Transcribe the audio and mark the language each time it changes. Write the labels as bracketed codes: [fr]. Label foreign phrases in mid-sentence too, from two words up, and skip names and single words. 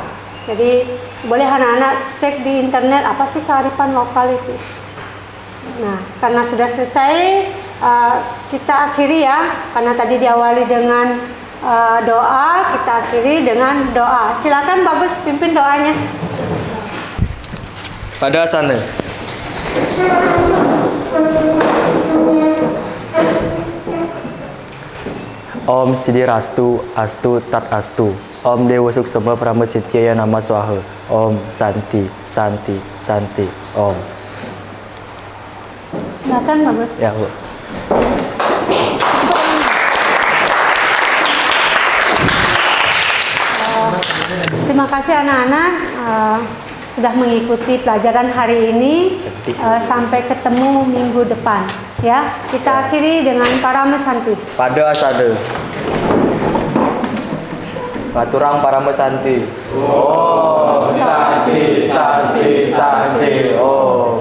[id] Jadi boleh anak-anak cek di internet apa sih kearifan lokal itu. Nah, karena sudah selesai, kita akhiri ya, karena tadi diawali dengan doa, kita akhiri dengan doa. Silakan Bagus pimpin doanya. Pada sana. [sa] Om Sidirastu Astu Tat Astu. Om Dewa Suksema Pramusityaya Nama Swaha. Om Santi Santi Santi. Om. [id] Silakan Bagus. Ya, Bu. Terima kasih anak-anak sudah mengikuti pelajaran hari ini. Sampai ketemu minggu depan ya. Kita akhiri dengan Paramesanti. Pada asada. Paturang Paramesanti. [sa] Om Santi Santi Santi. Om.